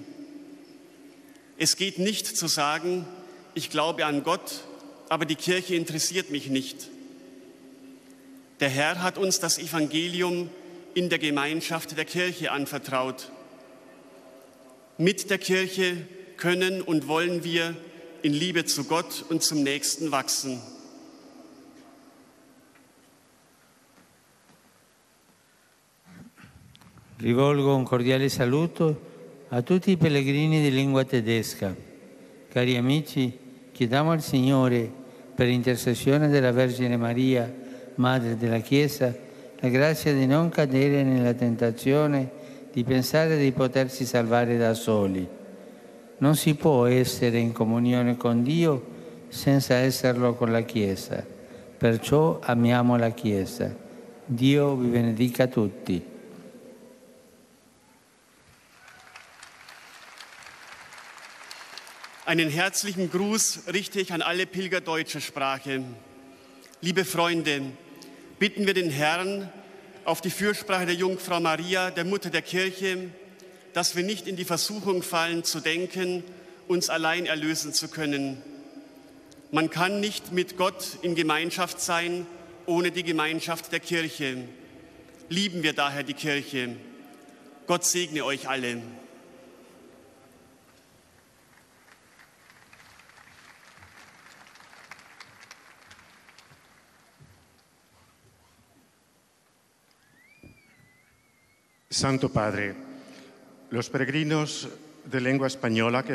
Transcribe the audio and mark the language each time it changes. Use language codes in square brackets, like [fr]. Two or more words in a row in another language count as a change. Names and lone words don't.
[de] Es geht nicht zu sagen, ich glaube an Gott, aber die Kirche interessiert mich nicht. Der Herr hat uns das Evangelium in der Gemeinschaft der Kirche anvertraut. Mit der Kirche können und wollen wir in Liebe zu Gott und zum Nächsten wachsen. [it] Rivolgo un cordiale saluto a tutti i pellegrini di lingua tedesca. Cari amici, chiediamo al Signore, per intercessione della Vergine Maria, Madre della Chiesa, la grazia di non cadere nella tentazione di pensare di potersi salvare da soli. Non si può essere in comunione con Dio senza esserlo con la Chiesa. Perciò amiamo la Chiesa. Dio vi benedica tutti. [de] Einen herzlichen Gruß richte ich an alle Pilger deutscher Sprache. Liebe Freunde, bitten wir den Herrn auf die Fürsprache der Jungfrau Maria, der Mutter der Kirche, dass wir nicht in die Versuchung fallen, zu denken, uns allein erlösen zu können. Man kann nicht mit Gott in Gemeinschaft sein, ohne die Gemeinschaft der Kirche. Lieben wir daher die Kirche. Gott segne euch alle. [es] Santo Padre, los peregrinos de lengua española que